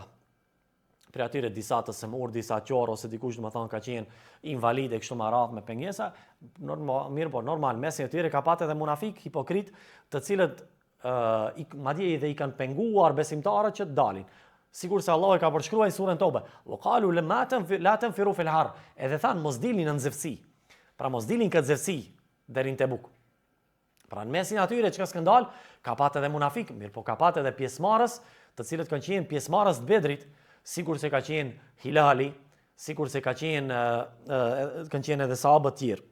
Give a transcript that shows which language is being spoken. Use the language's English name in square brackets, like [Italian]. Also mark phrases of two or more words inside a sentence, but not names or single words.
[Albanian] Për atyre disa të semur, disa qorë, ose dikush domethënë ka qenë invalide kështu më radh me pengesa, normal mesin e tyre ka patë edhe munafik, hipokrit, të cilët madje edhe i kanë penguar besimtarët që të dalin. Sigur se Allah e ka përshkruar në surën Tobe, [Arabic] "وقالوا لا تنفروا في الحر", [Albanian] edhe thanë mos dilni në nxehtësi. Pra mos dilni këtë nxehtësi deri në Tebuk. Pra në mesin atyre çka s'kan dal, ka patë edhe munafik, mirë po ka patë edhe pjesëmarrës, të cilët kanë qenë pjesëmarrës të Bedrit, sikur se ka qenë Hilali, sikur se kanë qenë edhe sahabët të tjerë.